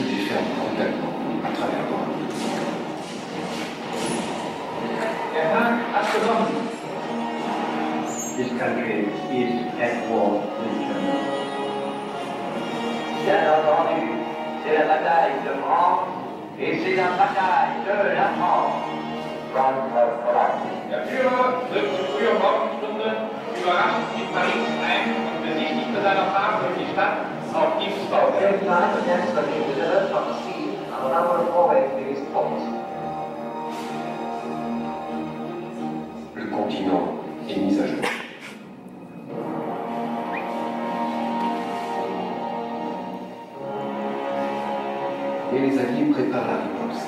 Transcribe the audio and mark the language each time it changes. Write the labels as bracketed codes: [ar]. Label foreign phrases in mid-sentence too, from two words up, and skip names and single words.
[fr] ferment brutalement à travers moi. [en] This country is at war with Germany. [fr] Bien entendu, c'est la bataille de France et c'est la bataille de la France. [de] Der Führer trifft zu früher Morgenstunde überrascht in Paris ein und besichtigt mit seiner Fahrt durch die Stadt auf Diebstahl. [fr] Le continent est mis à jour. Et les Alliés préparent la riposte.